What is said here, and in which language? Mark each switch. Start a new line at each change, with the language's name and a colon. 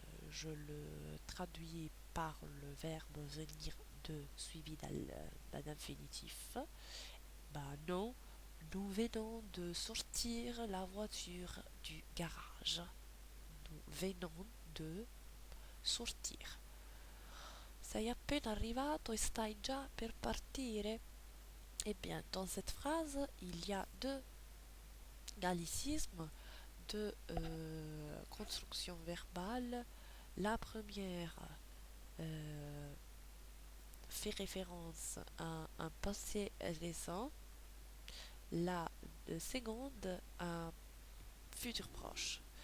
French: Je le traduis par le verbe venir de suivi d'un infinitif. Bah non, nous venons de sortir la voiture du garage. Nous venons de sortir.
Italian: Sei appena arrivato e stai già per partire?
French: Eh bien, dans cette phrase, il y a deux gallicismes, deux constructions verbales. La première fait référence à un passé récent, la seconde à un futur proche.